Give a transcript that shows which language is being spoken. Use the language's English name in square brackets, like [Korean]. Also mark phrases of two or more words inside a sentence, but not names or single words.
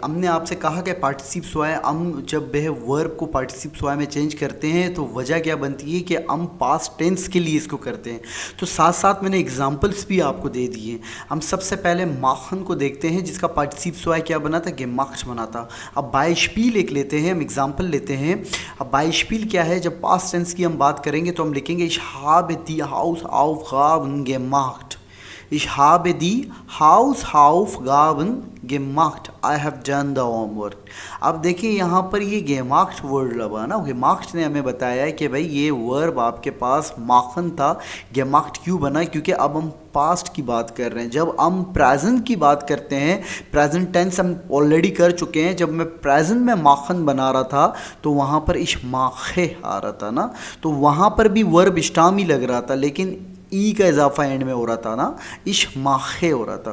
[Hindi] हमने आपसे कहा कि [German] Partizip zwei [Hindi] हम जब वह वर्ब को पार्टिसिप स्वाय में चेंज करते हैं तो वजह क्या बनती है कि हम [English] past tense [Hindi] के लिए इसको करते हैं। तो साथ साथ मैंने एग्जांपल्स भी आपको दे दिए। हम सबसे पहले माखन को देखते हैं जिसका [German] Partizip zwei [Hindi] क्या बना था, गेमाक्ट बना था। अब बाइशपील एक लेते हैं, हम एग्जाम्पल लेते हैं। अब बाइशपील क्या है, जब [English] past tense [Hindi] की हम बात करेंगे तो हम लिखेंगे [German] Ich habe die Hausaufgaben gemacht. Ich habe die Hausaufgaben gemacht। [English] I have done the homework। [Hindi] अब देखिए यहाँ पर ये gemacht वर्ड लगा ना, gemacht ने हमें बताया है कि भाई ये वर्ब आपके पास माखन था। gemacht क्यों बना, क्योंकि अब हम पास्ट की बात कर रहे हैं। जब हम प्रेजेंट की बात करते हैं, [English] present tense [Hindi] हम ऑलरेडी कर चुके हैं। जब मैं प्रेजेंट में माखन बना रहा था तो वहाँ पर [German] ich mache [Hindi] आ रहा था ना, तो वहाँ पर भी वर्ब स्टाम ही लग रहा था, लेकिन ई का इजाफा एंड में हो रहा था ना, [German] ich mache [Hindi] हो रहा था।